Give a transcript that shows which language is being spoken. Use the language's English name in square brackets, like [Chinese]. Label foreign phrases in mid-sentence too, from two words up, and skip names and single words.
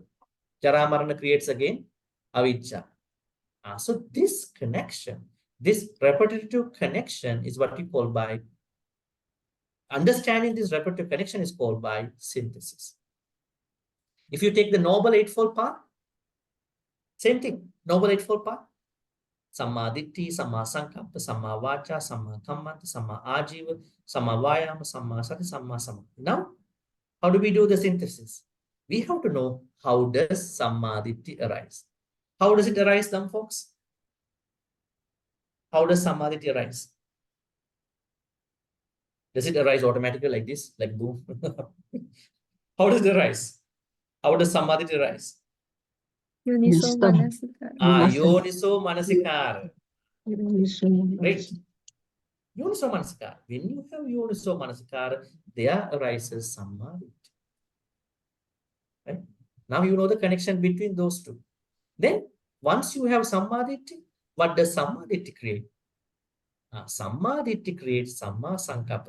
[Pali] Jara marana [English] creates again avijja. So this connection, this repetitive connection is what we call by, understanding this repetitive connection is called by synthesis. If you take the Noble Eightfold Path, same thing, Noble Eightfold Path. [Pali] Samma Ditti, Samma Sankappa, Samma Vacha, Samma Kammanta, Samma Ajiva, Samma Vayama, Samma Sati, Samma Samma. [English] Now, how do we do the synthesis? We have to know how does [Pali] Samma Ditti [English] arise. How does it arise, them folks? How does Samadhi arise? Does it arise automatically like this, like boom? How does it arise? How does Samadhi arise? [Pali] Yoniso Manasikara. Yoniso Manasikara. Right? Yoniso Manasikara. [English] When you have [Pali] Yoniso Manasikara, [English] there arises Samadhi. Right? Now you know the connection between those two. Then, once you have Samadhi, what does Samadhi create? Samadhi creates [Pali] Samma Sankappa.